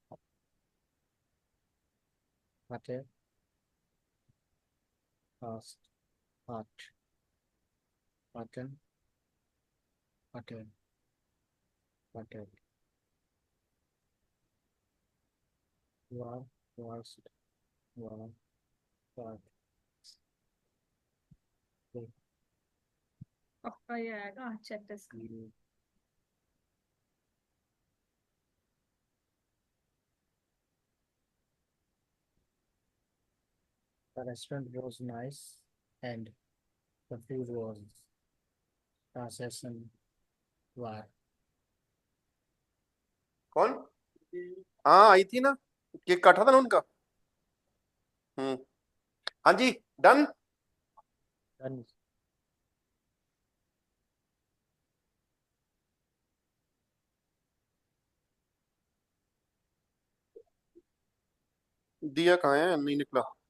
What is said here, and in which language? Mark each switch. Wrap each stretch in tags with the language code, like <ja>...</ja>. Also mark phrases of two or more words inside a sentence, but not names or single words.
<en>Butter. Fast. Hot. Button. Butter. Butter. War. Worst. War. War.</en> <hi>पक्का ये आएगा,</hi> <en>check this. The restaurant was nice and the food was processing war.</en> <hi>कौन? हाँ आई थी ना, केक काटा था ना उनका। हाँ जी, डन।</hi> <en>Done.</en> <hi>दिया कहाँ है? नहीं निकला।</hi>